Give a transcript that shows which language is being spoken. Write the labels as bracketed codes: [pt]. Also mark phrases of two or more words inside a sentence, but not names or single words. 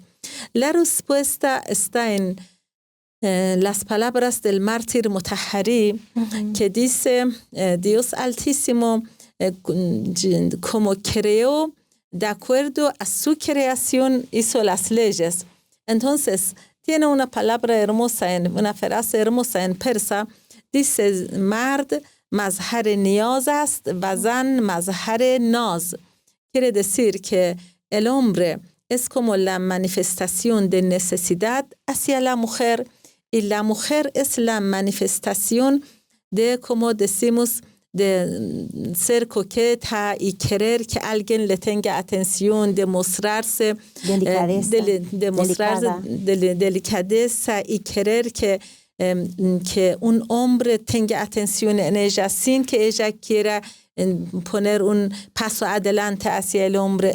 [es] La respuesta está en las palabras del mártir Mutahhari, que dice, Dios Altísimo como creó, de acuerdo a su creación hizo las leyes. Entonces, tiene una palabra hermosa, una frase hermosa en persa, dice, [fa] mard مظهر نیاز است و زن مظهر ناز، [es] quiere decir que el hombre es como la manifestación de necesidad hacia la mujer y la mujer es la manifestación de, como decimos, de ser coqueta y querer que alguien le tenga atención, de mostrarse, de mostrarse delicadeza y querer que un hombre tenga atención en ella sin que ella quiera poner un paso adelante hacia el hombre.